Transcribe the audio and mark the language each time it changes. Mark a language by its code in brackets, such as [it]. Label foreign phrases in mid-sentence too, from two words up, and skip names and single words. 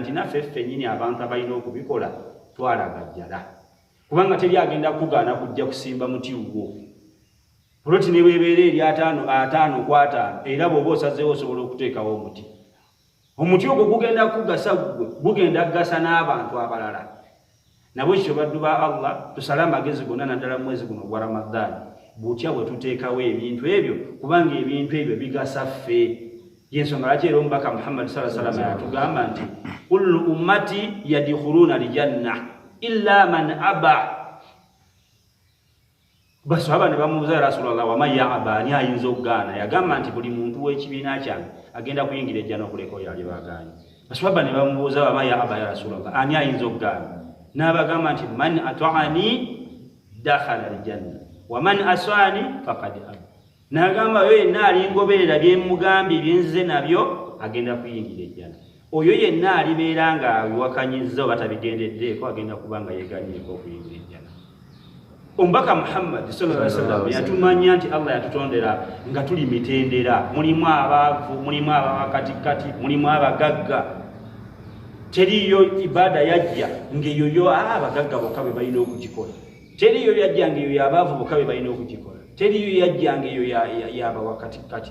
[lg] Nti naffe ffennyini abantu abalina okubikola twalagajjala kubanga teri agenda kugaana kujja kusimba muti gwo olwoti ne bwebeera eri 5 ku 5 era bw'oba osazeewo osobola okuteekawo omuti ogwo gugenda kugasa gugenda kugasa n'abantu abalala. Nabwe kityo baddu ba Allah tusale amagezi gonna naddala mu mwezi guno ogwa Ramadhan butya bwe tuteekawo ebintu ebyo kubanga ebintu ebyo bigasa ffe. Yensonga lwaki era omubaka Muhammad [ar] صلى الله عليه وسلم [lg] yatugamba nti [ar] كل أمتي يدخلون الجنة إلا من أبى. [lg] Basahaba ne bamubuuza [ar] يا رسول الله ومن يأبى [lg] ani ayinza okugaana? Yagamba nti buli muntu w'ekibiina kyange agenda kuyingira ejjana okuleka oyo ali bagaanye. Basahaba ne bamubuuza [ar] ومن يأبى يا رسول الله [lg] ani ayinza okugaana? N'abagamba nti [ar] من أطاعني دخل الجنة ومن عصاني فقد أبى. [lg] N'agamba oyo yenna alingoberera byemugambye byenzize nabyo agenda kuyingira ejjana. Oyo yenna alibeera nga abiwakanyizza oba tabigendeddeeko agenda kubanga yeeganyeeko okuyingira ejjana. Omubaka Muhammad [ar] صلى الله عليه وسلم [lg] yatumanya nti Allah yatutondera nga tuli mitendera, mulimu abaavu, mulimu abakatikati, mulimu abagagga. Teriyo ibada yajja ng'eyoyo abagagga bokka be balina okugikola. Teriyo yajja ng'eyo abaavu bokka be balina okugikola. Teriyo yajja ng'eyo y'abawakatikati.